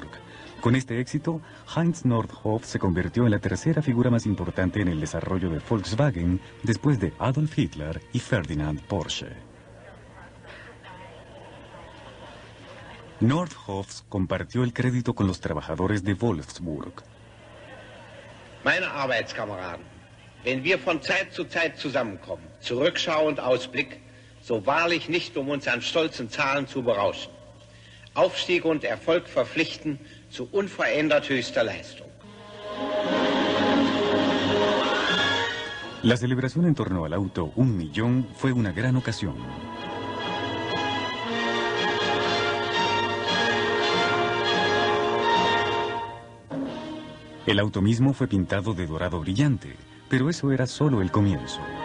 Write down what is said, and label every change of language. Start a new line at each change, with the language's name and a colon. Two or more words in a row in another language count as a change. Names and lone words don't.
Spanish: Con este éxito, Heinz Nordhoff se convirtió en la tercera figura más importante en el desarrollo de Volkswagen después de Adolf Hitler y Ferdinand Porsche. Nordhoff compartió el crédito con los trabajadores de Wolfsburg.
German: Meine Arbeitskameraden, wenn wir von Zeit zu Zeit zusammenkommen, zur Rückschau und Ausblick, so wahrlich nicht um uns an stolzen Zahlen zu berauschen. Aufstieg und Erfolg verpflichten zu unverändert höchster Leistung.
Spanish: La celebración en torno al auto 1.000.000 fue una gran ocasión. El auto mismo fue pintado de dorado brillante, pero eso era solo el comienzo.